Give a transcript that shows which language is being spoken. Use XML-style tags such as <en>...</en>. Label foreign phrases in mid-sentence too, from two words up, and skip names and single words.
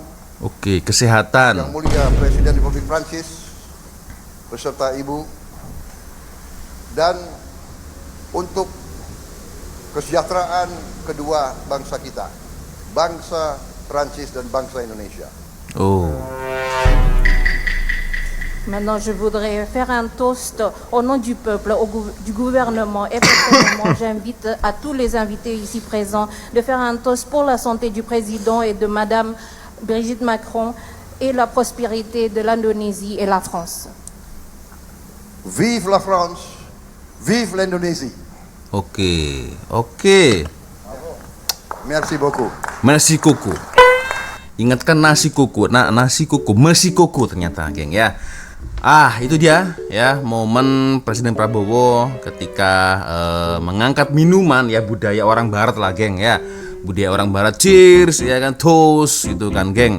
<id>Oke, kesehatan. Yang Mulia Presiden Republik Prancis beserta Ibu, dan untuk kesejahteraan kedua bangsa kita, bangsa Prancis dan bangsa Indonesia.</id> <fr>Maintenant, je voudrais faire un toast au nom du peuple, du gouvernement et personnellement, j'invite à tous les invités ici présents de faire un toast pour la santé du président et de Madame Brigitte Macron et la prospérité de l'Indonésie et la France. Vive la France, vive l'Indonésie. Oke. Merci beaucoup.</fr> <id>Nasi kuku. Ingatkan nasi kuku. Nah, nasi kuku, mesi kuku ternyata, geng, ya. Itu dia ya, momen Presiden Prabowo ketika mengangkat minuman ya, budaya orang barat lah, geng, ya. Budaya orang barat, cheers ya kan, toast gitu kan, geng.</id>